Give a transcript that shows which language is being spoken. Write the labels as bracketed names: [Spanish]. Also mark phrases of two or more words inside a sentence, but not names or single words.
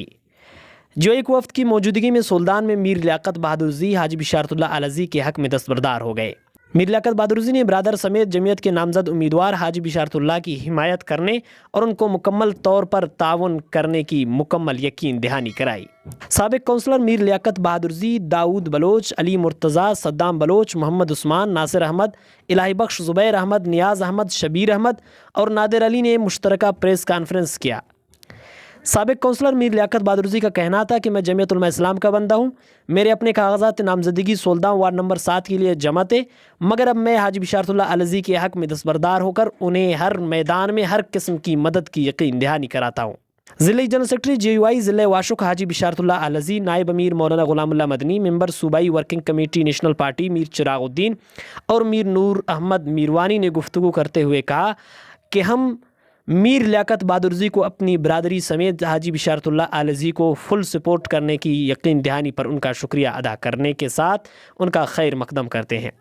[Urdu] GUI کو وفد کی موجودگی میں سلطان میں میر لیاقت بہادر جی حاجی بشارت اللہ آلجی کے حق میں دستبردار ہو گئے. میر لیاقت بہادر جی نے برادر سمیت جمیعت کے نامزد امیدوار حاجی بشارت اللہ کی حمایت کرنے اور ان کو مکمل طور پر تعاون کرنے کی مکمل یقین دہانی کرائی. سابق کونسلر میر لیاقت بہادر جی، داؤد بلوچ، علی مرتضیٰ، صدام بلوچ، محمد عثمان، ناصر احمد، الٰہی بخش، زبیر احمد، نیاز احمد، شبیر احمد اور نادر علی نے مشترکہ [English] press conference [Urdu] کیا. سابق کونسلر میر لیاقت بہادر جی کا کہنا تھا کہ میں جمیعت علمائے اسلام کا بندہ ہوں. میرے اپنے کاغذات نامزدگی 16 وارڈ نمبر 7 کے لیے جمع تھے، مگر اب میں حاجی بشارت اللہ آلجی کے حق میں دستبردار ہو کر انہیں ہر میدان میں ہر قسم کی مدد کی یقین دہانی کراتا ہوں. ضلعے [English] general secretary [Urdu] GUI ضلعے واشک حاجی بشارت اللہ آلجی، نائب امیر مولانا غلام اللہ مدنی، ممبر صوبائی [English] working committee [Urdu] نیشنل پارٹی میر چراغ الدین اور میر نور احمد میروانی نے گفتگو کرتے ہوئے کہا کہ ہم میر لیاقت بہادر جی کو اپنی برادری سمیت حاجی بشارت اللہ آلجی کو [English] full support [Urdu] کرنے کی یقین دہانی پر ان کا شکریہ ادا کرنے کے ساتھ ان کا خیر مقدم کرتے ہیں.